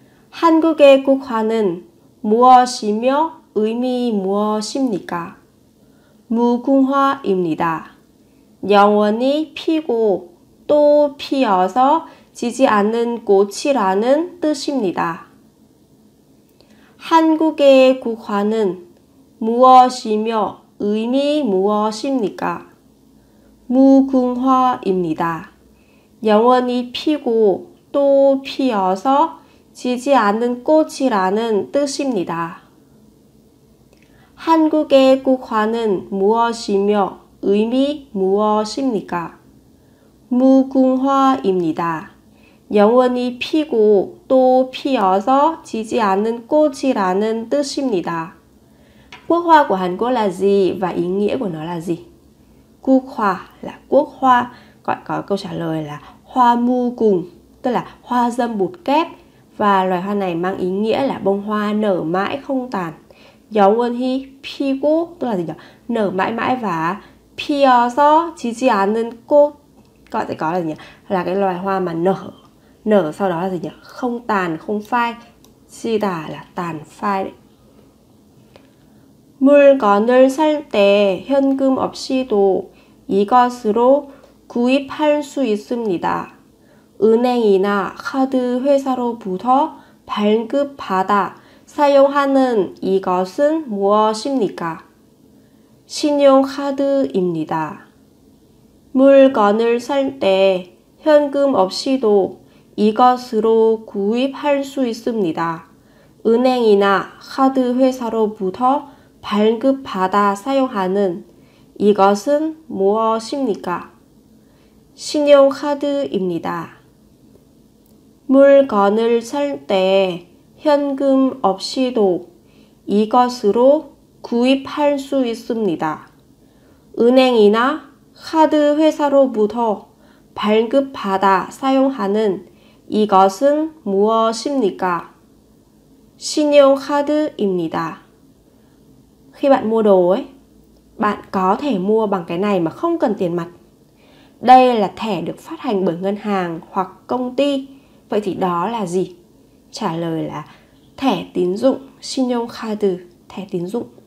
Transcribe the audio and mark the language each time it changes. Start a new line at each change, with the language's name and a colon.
Korean: 한국의 국화는 무엇이며 의미 무엇입니까? 무궁화입니다. 영원히 피고 또 피어서 지지 않는 꽃이라는 뜻입니다. 한국의 국화는 무엇이며 의미 무엇입니까? 무궁화입니다. 영원히 피고 또 피어서 지지 않는 꽃이라는 뜻입니다. 한국의 국화는 무엇이며 의미 무엇입니까? 무궁화입니다. 영원히 피고 또 피어서 지지 않는 꽃이라는 뜻입니다.
Vietnamese: Quốc hoa của Hàn Quốc là gì và ý nghĩa của nó là gì? Quốc hoa là quốc hoa, gọi có câu trả lời là hoa mu cùng, tức là hoa dâm bụt kép, và loài hoa này mang ý nghĩa là bông hoa nở mãi không tàn.
Korean: 영원히 피고
Vietnamese: tức là gì nhỉ? Nở mãi mãi, và
Korean: 피어서 지지 않는 꽃
Vietnamese: gọi sẽ có là gì nhỉ? Là cái loài hoa mà nở sau đó là gì nhỉ? Không tàn, không phai. 지다 là tàn phai đấy.
Korean: 물건을 살 때 현금 없이도 이것으로 구입할 수 있습니다. 은행이나 카드 회사로부터 발급받아 사용하는 이것은 무엇입니까? 신용카드입니다. 물건을 살 때 현금 없이도 이것으로 구입할 수 있습니다. 은행이나 카드 회사로부터 발급받아 사용하는 이것은 무엇입니까? 신용카드입니다. 물건을 살 때 현금 없이도 이것으로 구입할 수 있습니다. 은행이나 카드 회사로부터 발급받아 사용하는 이것은 무엇입니까? 신용카드입니다.
Vietnamese: Khi bạn mua đồ ấy, bạn có thể mua bằng cái này mà không cần tiền mặt. Đây là thẻ được phát hành bởi ngân hàng hoặc công ty. Vậy thì đó là gì? Trả lời là thẻ tín dụng, 신용카드, thẻ tín dụng.